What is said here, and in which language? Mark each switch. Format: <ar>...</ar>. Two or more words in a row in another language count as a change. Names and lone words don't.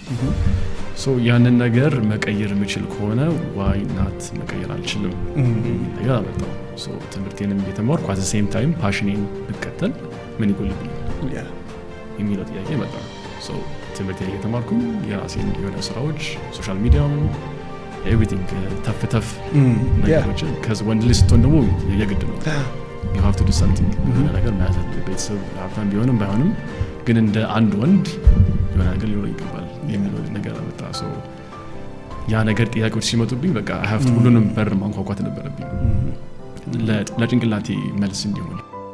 <am>ያንን ነገር መቀየር የምችል ከሆነ</am> <en>why not</en> <am>መቀየር አልችልም ነገር አመጣው። ትምህርቴንም እየተማርኩ</am> <en>at same time</en> <am>ፓሽኔን ብከተል ምን ይጎልብኛል የሚለው ጥያቄ መጣ። ትምህርቴን እየተማርኩኝ የራሴን የሆነ ስራዎች</am> <en>social media everything stuff</en> <am>ነገሮችን ከዚ ወንድ ልጅ ስትሆን ደግሞ የግድ ነው</am> <en>you have to do something</en> <am>የሆነ ነገር መያዝ አለብህ። ቤተሰብ ሀብታም ቢሆንም ባይሆንም ግን እንደ አንድ ወንድ የሆነ ነገር ሊኖር ይገባል የሚለው ነገር አመጣ። ያ ነገር ጥያቄዎች ሲመጡብኝ በቃ</am> <en>I have to</en> <am>ሁሉንም በር ማንኳኳት ነበረብኝ ለጭንቅላቴ መልስ እንዲሆን</am>